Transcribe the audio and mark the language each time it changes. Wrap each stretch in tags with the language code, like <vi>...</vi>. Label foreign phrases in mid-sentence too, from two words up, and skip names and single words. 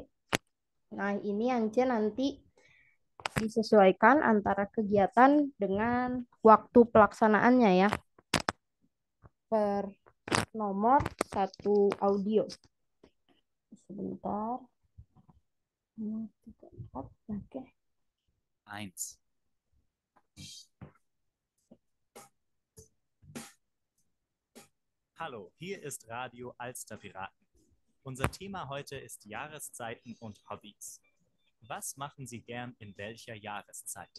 <id>Nah, ini yang C nanti disesuaikan antara kegiatan dengan waktu pelaksanaannya ya. Per nomor 1 audio. Sebentar. 2, 3, 4. Oke. 1.</id> <de>Hallo, hier ist Radio Alsterpiraten. Unser Thema heute ist Jahreszeiten und Hobbys. Was machen Sie gern in welcher Jahreszeit?</de>